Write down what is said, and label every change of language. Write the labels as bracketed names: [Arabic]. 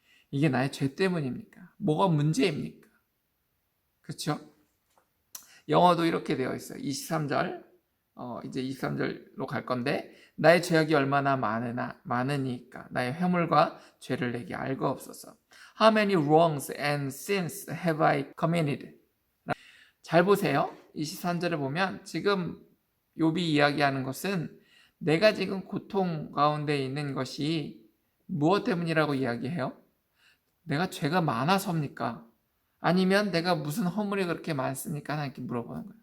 [Korean] 이게 나의 죄 때문입니까? 뭐가 문제입니까? 그렇죠? 영어도 이렇게 되어 있어요. 23절, 이제 23절로 갈 건데, 나의 죄악이 얼마나 많으니까 나의 회물과 죄를 내게 알고 없소서. [English] How many wrongs and sins have I committed? [Korean] 잘 보세요. 23절에 보면 지금 욥이 이야기하는 것은 내가 지금 고통 가운데 있는 것이 무엇 때문이라고 이야기해요? 내가 죄가 많아서입니까? 아니면 내가 무슨 허물이 그렇게 많습니까? 하나님께 물어보는 거예요.